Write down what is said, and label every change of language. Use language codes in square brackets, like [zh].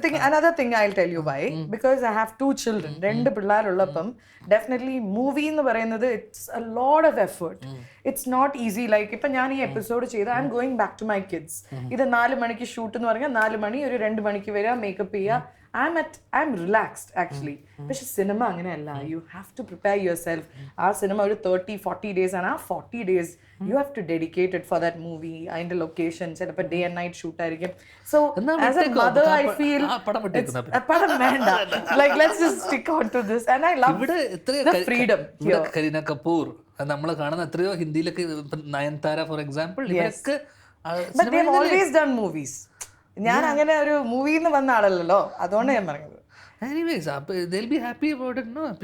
[en] Another thing I'll tell you why. Because I have 2 children. [ml] 2 പിള്ളേരുള്ളപ്പം definitely movie എന്ന് പറയുന്നത് [en] It's a lot of effort. It's not easy. [ml] Like ഇപ്പൊ ഞാൻ ഈ episode ചെയ്ത് [en] I'm going back to my kids. [ml] ഇത് 4 മണിക്ക് shoot എന്ന് പറഞ്ഞാൽ 4 മണി ഒരു 2 മണിക്ക് വരിക, മേക്കപ്പ് ചെയ്യുക. [en] I'm relaxed actually. [ml] പക്ഷെ സിനിമ അങ്ങനെയല്ല. [en] You have to prepare yourself. [ml] ആ സിനിമ ഒരു [en] 30-40 days ആണ്. ആ 40 days you have to dedicate it for that movie. [ml] അതിന്റെ ലൊക്കേഷൻ ചിലപ്പോൾ ഡേ ആൻഡ് നൈറ്റ് ഷൂട്ട് ആയിരിക്കും. [en] So as a mother I feel [ml] പടം വേണ്ട. [en] Like let's just stick on to this and I love the freedom. [ml] Kareena Kapoor നമ്മൾ കാണുന്ന എത്രയോ ഹിന്ദിയിലൊക്കെ, Nayanthara for example, ഇവരൊക്കെ [en] but they've always done movies. [ml] ഞാൻ അങ്ങനെ ഒരു മൂവിന്ന് വന്ന ആളല്ലല്ലോ, അതുകൊണ്ട് ഞാൻ പറഞ്ഞത്. [en] Anyways, they'll be happy about it, no?